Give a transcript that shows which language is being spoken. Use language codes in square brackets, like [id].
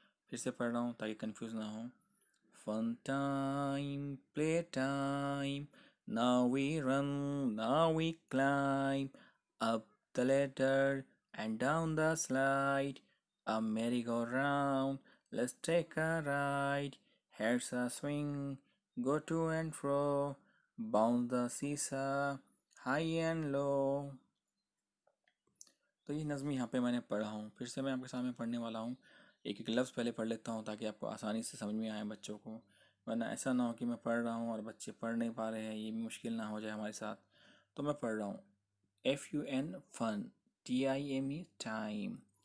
[hi] फिर से पढ़ रहा हूँ ताकि कंफ्यूज ना हो। [en] Fun time, play time, now we run, now we climb up the ladder and down the slide, a merry-go-round, let's take a ride. Here's a swing, go to and fro, bounce the seesaw, high and low. [hi] तो ये नज़्म यहाँ पे मैंने पढ़ा हूँ, फिर से मैं आपके सामने पढ़ने वाला हूँ। एक एक लफ्ज़ पहले पढ़ लेता हूँ ताकि आपको आसानी से समझ में आए बच्चों को, वरना ऐसा ना हो कि मैं पढ़ रहा हूँ और बच्चे पढ़ नहीं पा रहे हैं, ये भी मुश्किल ना हो जाए हमारे साथ। तो मैं पढ़ रहा हूँ। [en] FUN, fun, TIME, time,